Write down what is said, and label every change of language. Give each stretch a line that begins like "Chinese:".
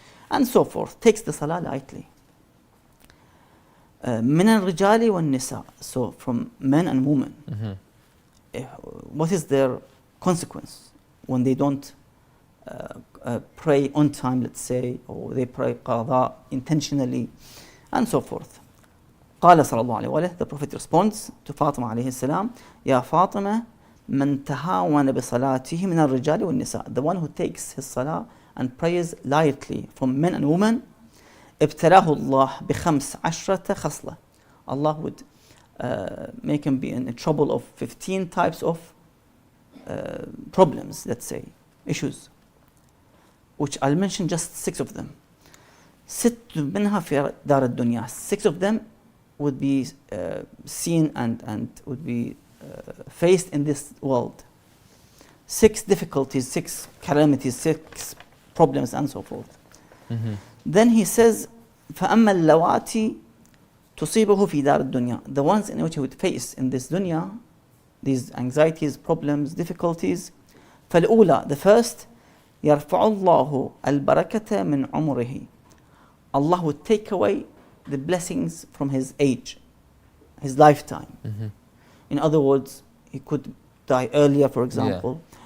English: and so forth, takes the salah lightly.
Arabic: من الرجال والنساء,
English: so from men and women. What is their consequence when they don't pray on time, let's say, or they pray qada intentionally, and so forth.
Arabic: قال صلى الله عليه وآله,
English: the Prophet responds to Fatima
Arabic: عليه السلام, يا فاطمة من تهاون بصلاته من الرجال والنساء,
English: the one who takes his salah and prays lightly from men and women,
Arabic: ابتلاه الله بخمس عشرة خصلة.
English: Allah would make him be in trouble of 15 types of problems, let's say, issues, which I'll mention just 6 of them.
Arabic: ست منها في دار الدنيا,
English: 6 of them would be seen and would be faced in this world. 6 difficulties, 6 calamities, 6 problems, and so forth. Then he says,
Arabic: فأما اللواتي تصيبه في دار الدنيا,
English: the ones in which he would face in this dunya, these anxieties, problems, difficulties.
Arabic: فالأولى,
English: the first,
Arabic: يرفع الله البركة من عمره.
English: Allah would take away the blessings from his age, his lifetime. In other words, he could die earlier, for example.